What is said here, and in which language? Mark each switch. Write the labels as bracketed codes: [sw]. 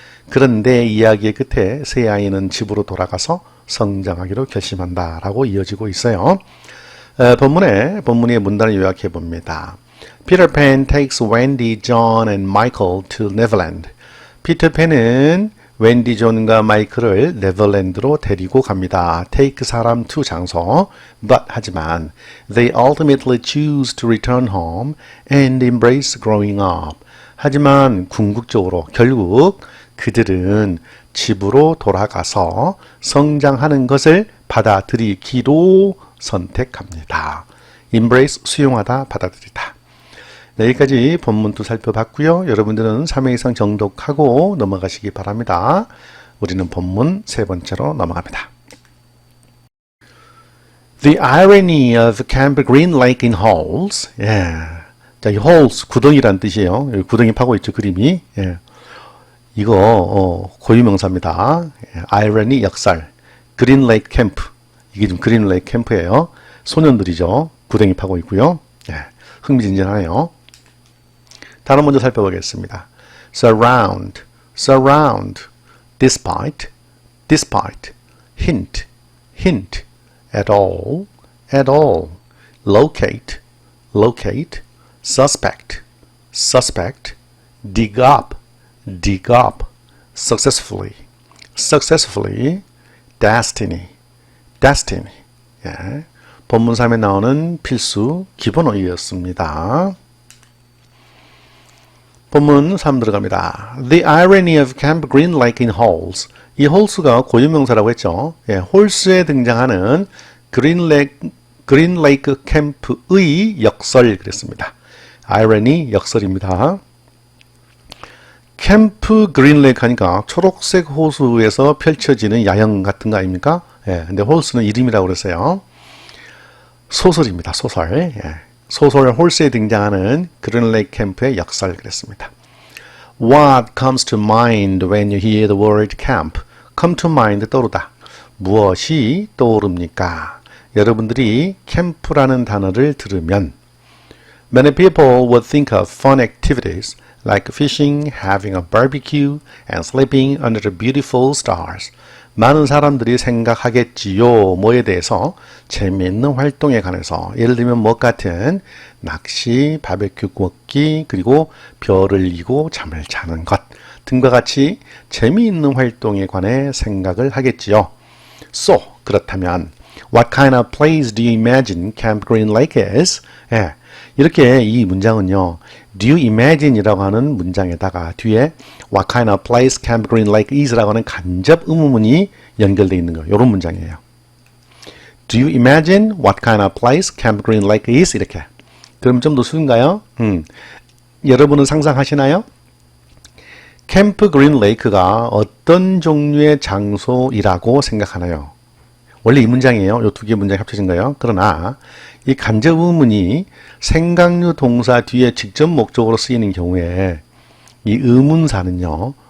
[ko] 그런데 이야기의 끝에 세 아이는 집으로 돌아가서 성장하기로 결심한다 라고 이어지고 있어요. 본문의 문단을 요약해 봅니다. [en] Peter Pan takes Wendy, John and Michael to Neverland. [ko] 피터팬은 웬디, 존과 마이클을 네덜랜드로 데리고 갑니다. take 사람 to 장소. [en] but [ko] 하지만 [en] they ultimately choose to return home and embrace growing up. [ko] 하지만 궁극적으로 결국 그들은 집으로 돌아가서 성장하는 것을 받아들이기로 선택합니다. embrace 수용하다, 받아들이다. 네, 여기까지 본문도 살펴봤고요. 여러분들은 3회 이상 정독하고 넘어가시기 바랍니다. 우리는 본문 세 번째로 넘어갑니다. [en] The irony of Camp Green Lake in holes. [ko] 예. 자, 이 holes 구덩이란 뜻이에요. 여기 구덩이 파고 있죠, 그림이. 예. 이거 고유명사입니다. irony 역살. Green Lake Camp. 이게 좀 Green Lake Camp예요. 소년들이죠. 구덩이 파고 있고요. 예. 흥미진진하네요. 단어 먼저 살펴보겠습니다. [en] surround, surround, despite, despite, hint, hint, at all, at all, locate, locate, suspect, suspect, dig up, dig up, successfully, successfully, destiny, destiny. [ko] 예. 본문 3에 나오는 필수 기본어이였습니다. 본문 3 들어갑니다. [en] The irony of Camp Green Lake in holes. [ko] 이 홀스가 고유명사라고 했죠. 예, 홀스에 등장하는 그린 레이크 캠프의 역설 그랬습니다. irony 역설입니다. 캠프 그린 레이크 하니까 초록색 호수에서 펼쳐지는 야영 같은 거 아닙니까? 예, 근데 홀스는 이름이라고 그랬어요. 소설입니다. 소설. 예. 소설 홀스에 등장하는 그린 레이크 캠프의 역설 그랬습니다. [en] What comes to mind when you hear the word camp? come to mind 떠오르다. [ko] 무엇이 떠오릅니까? 여러분들이 캠프라는 단어를 들으면 [en] Many people would think of fun activities like fishing, having a barbecue, and sleeping under the beautiful stars. [ko] 많은 사람들이 생각하겠지요. 뭐에 대해서? 재미있는 활동에 관해서. 예를 들면 뭐 같은 낚시, 바베큐 굽기, 그리고 별을 이고 잠을 자는 것 등과 같이 재미있는 활동에 관해 생각을 하겠지요. [en] So, [ko] 그렇다면 [en] What kind of place do you imagine Camp Green Lake is? [ko] 예, 이렇게 이 문장은요. [en] Do you imagine [ko] 이라고 하는 문장에다가 뒤에 [en] What kind of place Camp Green Lake is [ko] 라고 하는 간접 의문문이 연결되어 있는 거예요. 이런 문장이에요. [en] Do you imagine what kind of place Camp Green Lake is? [ko] 이렇게. 그럼 좀 더 쉬운가요? 여러분은 상상하시나요? 캠프 그린 레이크가 어떤 종류의 장소이라고 생각하나요? 원래 이 문장이에요. 이 두 개 문장이 합쳐진 거예요. 그러나 이 간접 의문이 생각류 동사 뒤에 직접 목적으로 쓰이는 경우에 이 의문사는요.